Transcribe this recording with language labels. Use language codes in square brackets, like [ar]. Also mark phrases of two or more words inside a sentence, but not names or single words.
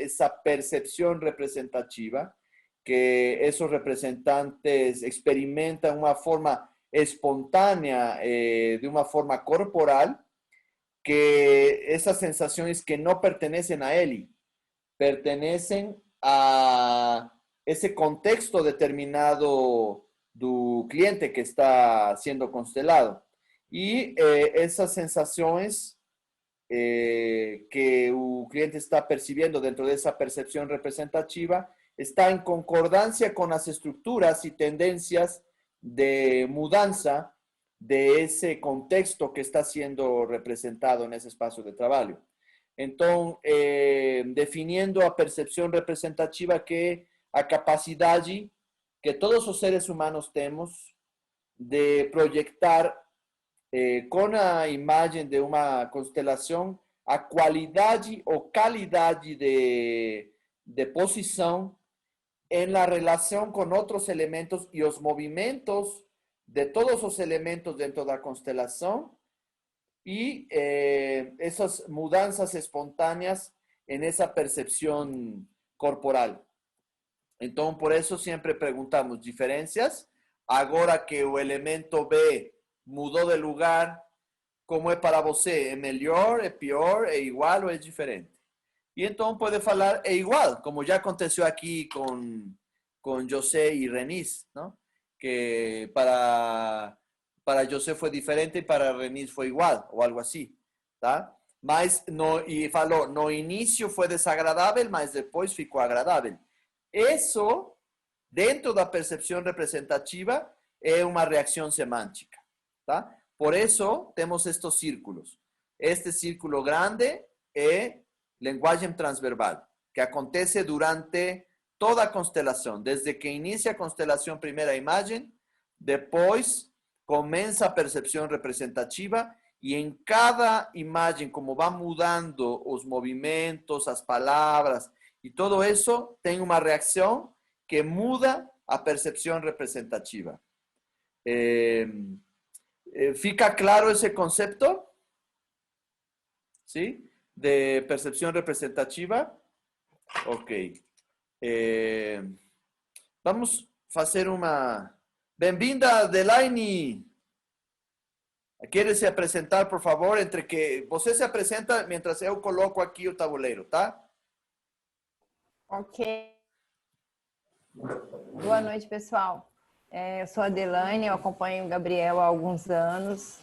[pt] essa percepção representativa, que esses representantes experimentam uma forma espontânea, de uma forma corporal, que essas sensações que não pertenecem a ele, pertenecem a esse contexto determinado do cliente que está sendo constelado. E essas sensações que o cliente está percebendo dentro dessa percepção representativa está em concordância com as estruturas e tendências de mudança de ese contexto que está [es] siendo representado en ese espacio de trabajo. [pt] Então, definiendo a percepção representativa, que é a capacidade que todos os seres humanos temos de projetar com a imagem de uma constelação a qualidade ou qualidade de posição [es] en la relación con otros elementos y los movimientos de todos los elementos dentro de la constelación y esas mudanzas espontáneas en esa percepción corporal. Entonces, por eso siempre preguntamos diferencias. Ahora que el elemento B mudó de lugar, ¿cómo es para você? ¿Es mejor, es peor, es igual o es diferente? Y entonces puede [pt] falar é igual, [es] como ya aconteció aquí con José y Renis, ¿no? Que para José fue diferente y para Renis fue igual, o algo así, [pt] ¿tá? Mas, y falou, [es] no inicio fue desagradable, mas después [pt] ficou agradável. [es] Eso, dentro da percepción representativa, es una reacción semántica, ¿tá? Por eso tenemos estos círculos. [pt] Este círculo grande es linguagem transverbal, que acontece durante toda a constelação, desde que inicia a constelação, primeira imagem, depois começa a percepção representativa e em cada imagem, como vai mudando os movimentos, as palavras e todo isso, tem uma reação que muda a percepção representativa. ¿Fica claro esse conceito? [es] ¿Sí? De percepción representativa. Ok. Vamos a hacer una... [pt] Bem-vinda, Delaine. [es] ¿Quieres se apresentar, por favor? [pt] Entre que você se apresenta mientras eu coloco aqui o tabuleiro, tá? Ok. Boa noite, pessoal. Eu sou a Delaine, eu acompanho o Gabriel há alguns anos.